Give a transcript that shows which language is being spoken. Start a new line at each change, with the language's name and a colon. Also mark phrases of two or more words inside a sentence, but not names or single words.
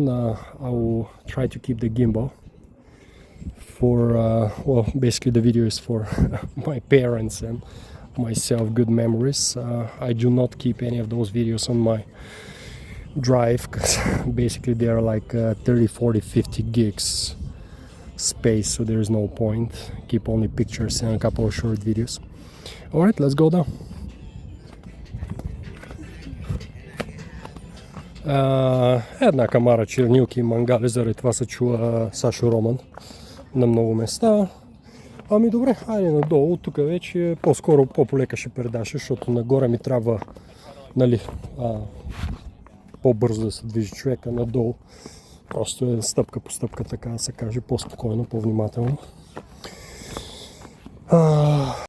English: I will try to keep the gimbal for well, basically the video is for my parents and myself, good memories. I do not keep any of those videos on my drive, because basically they are like 30, 40, 50 gigs space, so there is no point. Keep only pictures and a couple of short videos. Alright, let's go down.
Bulgarian: Една камара чернилки и мангали, заради това се чува Сашо Роман на много места. Ами добре, айде надолу, тук вече по-скоро по-полека ще предаше, защото нагоре ми трябва, нали, по-бързо да се движи човека, надолу просто е стъпка по стъпка, така да се каже, по-спокойно, по-внимателно.